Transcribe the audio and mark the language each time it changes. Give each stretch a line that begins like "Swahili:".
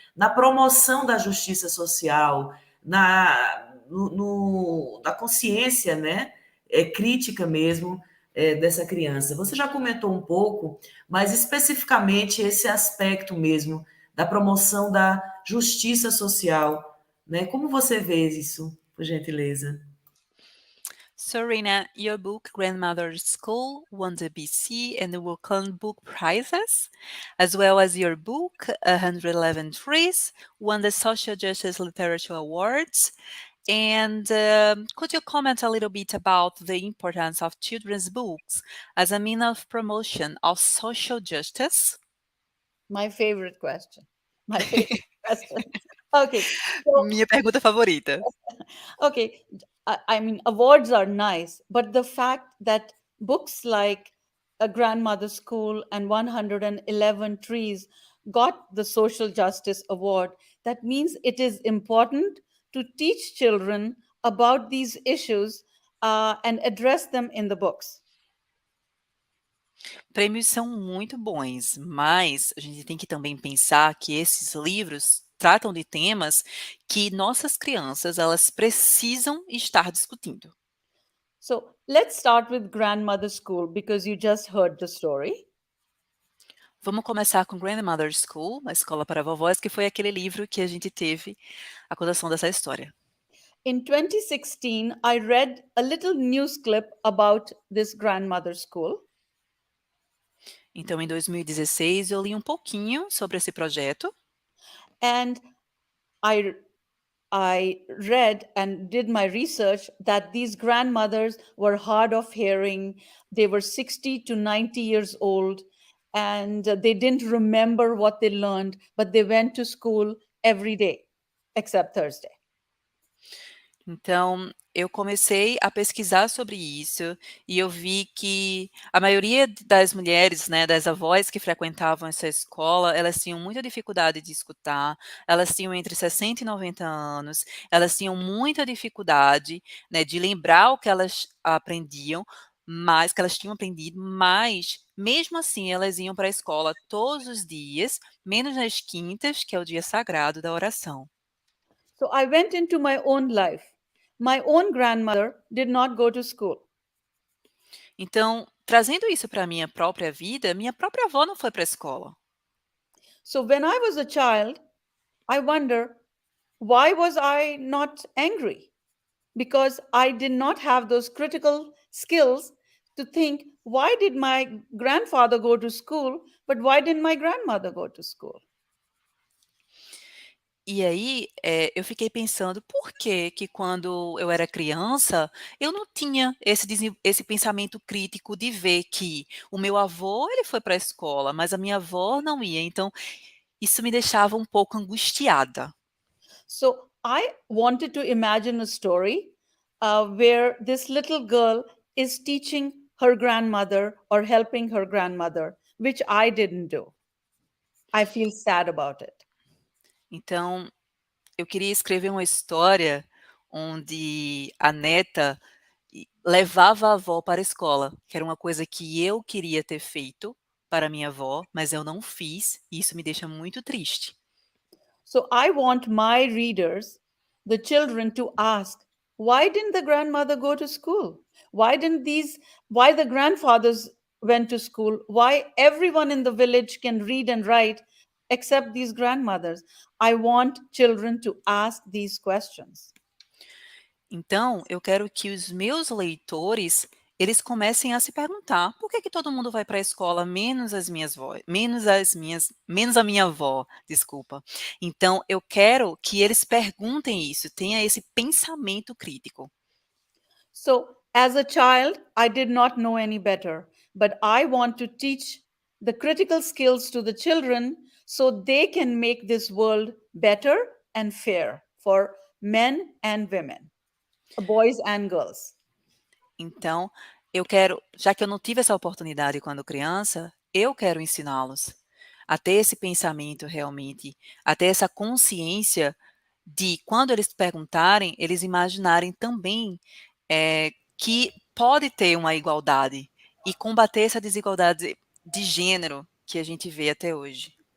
Portuguese: Na promoção da justiça social, na consciência, né, crítica mesmo, dessa criança. Você já comentou um pouco, mas especificamente esse aspecto mesmo da promoção da justiça social, né? Como você vê isso, por gentileza?
English: So, Rina, your book, Grandmother's School, won the BC and the Workland Book Prizes, as well as your book, 111 Trees, won the Social Justice Literature Awards. And could you comment a little bit about the importance of children's books as a means of promotion of social justice? My favorite question. My favorite question. Okay. So,
Portuguese: Minha pergunta favorita.
English: okay. I mean, awards are nice, but the fact that books like A Grandmother's School and 111 Trees got the Social Justice Award, that means it is important to teach children about these issues and address them in the books.
Portuguese: Prêmios são muito bons, mas a gente tem que também pensar que esses livros tratam de temas que nossas crianças elas precisam estar discutindo.
English: So let's start with Grandmother's School because you just heard the story.
Portuguese: Vamos começar com Grandmother's School, a escola para vovós, que foi aquele livro que a gente teve a contação dessa história.
English: In 2016, I read a little news clip about this grandmother school.
Portuguese: Então, em 2016, eu li um pouquinho sobre esse projeto.
English: And I read and did my research that these grandmothers were hard of hearing. They were 60 to 90 years old and they didn't remember what they learned, but they went to school every day except Thursday.
Portuguese: Então, eu comecei a pesquisar sobre isso e eu vi que a maioria das mulheres, né, das avós que frequentavam essa escola, elas tinham muita dificuldade de escutar, elas tinham entre 60 e 90 anos, elas tinham muita dificuldade, né, de lembrar o que elas aprendiam, mas que elas tinham aprendido, mas mesmo assim elas iam para a escola todos os dias, menos nas quintas, que é o dia sagrado da oração.
English: So I went into my own life. My own grandmother did not go to school.
Portuguese: Então, trazendo isso para a minha própria vida, minha própria avó não foi para a escola.
English: So when I was a child, I wonder, why was I not angry? Because I did not have those critical skills to think, why did my grandfather go to school, but why didn't my grandmother go to school?
Portuguese: E aí, eu fiquei pensando, por que que quando eu era criança, eu não tinha esse pensamento crítico de ver que o meu avô, ele foi para a escola, mas a minha avó não ia. Então, isso me deixava um pouco angustiada.
English: So I wanted to imagine a story where this little girl is teaching her grandmother or helping her grandmother, which I didn't do. I feel sad about it.
Portuguese: Então, eu queria escrever uma história onde a neta levava a avó para a escola, que era uma coisa que eu queria ter feito para minha avó, mas eu não fiz, e isso me deixa muito triste.
English: So I want my readers, the children, to ask, why didn't the grandmother go to school? Why the grandfathers went to school? Why everyone in the village can read and write except these grandmothers? I want children to ask these questions.
Portuguese: Então, eu quero que os meus leitores, eles comecem a se perguntar: por que que todo mundo vai para a escola menos a minha avó, desculpa. Então, eu quero que eles perguntem isso, tenha esse pensamento crítico.
English: So, as a child, I did not know any better, but I want to teach the critical skills to the children so they can make this world better and fair for men and women, boys and girls.
Portuguese: Então, eu quero, já que eu não tive essa oportunidade quando criança, eu quero ensiná-los a ter esse pensamento realmente, a ter essa consciência de quando eles perguntarem, eles imaginarem também que pode ter uma igualdade e combater essa desigualdade de gênero que a gente vê até hoje.